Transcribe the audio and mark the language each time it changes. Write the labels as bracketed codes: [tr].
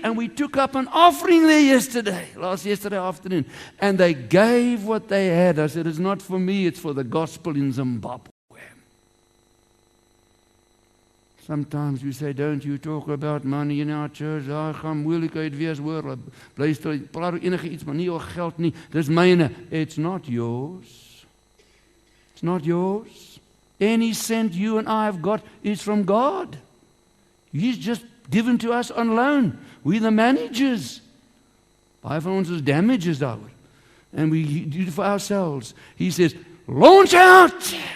[en] And we took up an offering there yesterday afternoon. And they gave what they had. I said, it's not for me, it's for the gospel in Zimbabwe. Sometimes we say, don't you talk about money in our church. [af] Gaan moeilikheid wees hoor. Bly stil, praat oor enige iets, maar nie oor geld nie. Dis myne. [en] It's not yours. It's not yours. Any cent you and I have got is from God. He's just given to us on loan. We're the managers. [af] Baie van ons is damages daaroor. [en] And we do it for ourselves. He says, launch out.